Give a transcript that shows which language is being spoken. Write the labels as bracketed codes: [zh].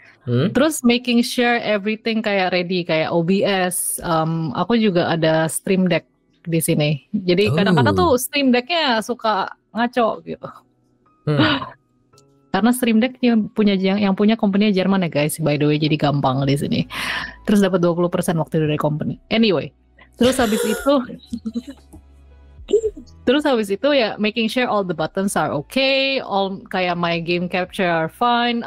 [id] Terus [en] making sure everything [id] kayak ready, kayak OBS. Aku juga ada Stream Deck di sini. Jadi kadang-kadang tuh Stream Decknya suka ngaco gitu. Karena Stream Deck yang punya company Jerman ya guys, [en] by the way, [id] jadi gampang di sini. Terus dapat 20% waktu dari company. [en] Anyway, [id] terus habis itu ya [en] making sure all the buttons are okay, all kayak my game capture are fine.